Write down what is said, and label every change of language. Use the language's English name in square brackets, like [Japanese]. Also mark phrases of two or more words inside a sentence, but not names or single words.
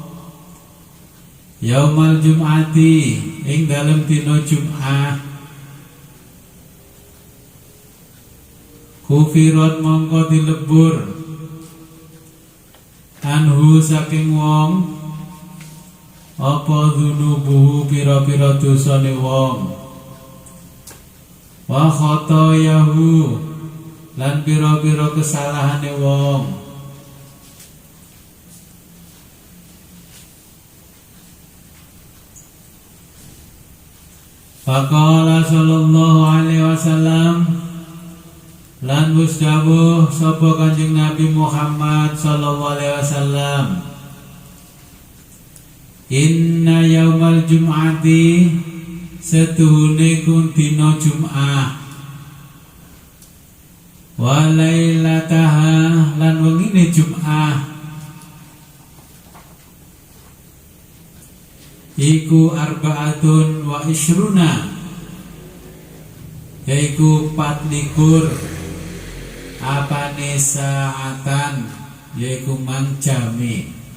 [Arabic] يوم الجمعة [Javanese] ing dalem dina Jumat, kufirat mongko dilebur anhu saking wong apa dzunubuhu pira-pira dosane wong, [Arabic] وخطاياه [Javanese] lan pira-pira kesalahane wong. [Arabic] فقال صلى الله عليه وسلم, [Javanese] lan musdawuh sapa Kanjeng Nabi Muhammad [Arabic] صلى الله عليه وسلم, إن يوم الجمعة [Javanese] setuhune kun dina Jum'ah, [Arabic] وليلتها [Javanese] lan wengine Jum'ah, iku [Arabic] أربعة وعشرون, [Javanese] yaiku 24 apane saatan, yaiku mang jami.